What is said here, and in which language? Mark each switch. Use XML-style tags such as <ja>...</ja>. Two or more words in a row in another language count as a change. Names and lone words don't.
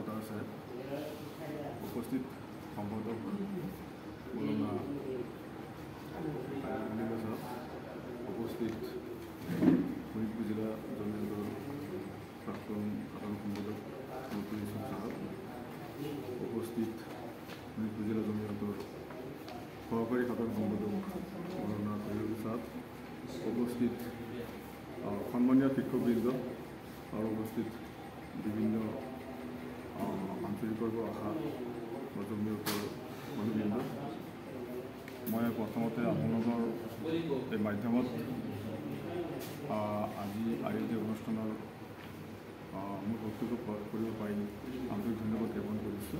<bn>साहेब उपस्थित সম্পাদক মৌলানা উপস্থিত ফরিদপুর জেলা জমিয়তের প্রাক্তন সাধারণ সম্পাদক নতুন ইসলাম সাহেব, উপস্থিত ফরিদপুর জেলা জমিয়তের সহকারী সাধারণ সম্পাদক মৌলানা তৈয়ব সাহেব, উপস্থিত সম্মানীয় শিক্ষকবৃন্দ আর উপস্থিত বিভিন্ন</bn> <as>আঞ্চলিকৰ পৰা অহা জমিয়তৰ মানুহবৃন্দ, মই প্ৰথমতে আপোনালোকৰ এই মাধ্যমত আজি আয়োজিত অনুষ্ঠানৰ মোৰ বক্তব্য কৰিব পাৰি আন্তৰিক ধন্যবাদ জ্ঞাপন কৰিছোঁ।</as>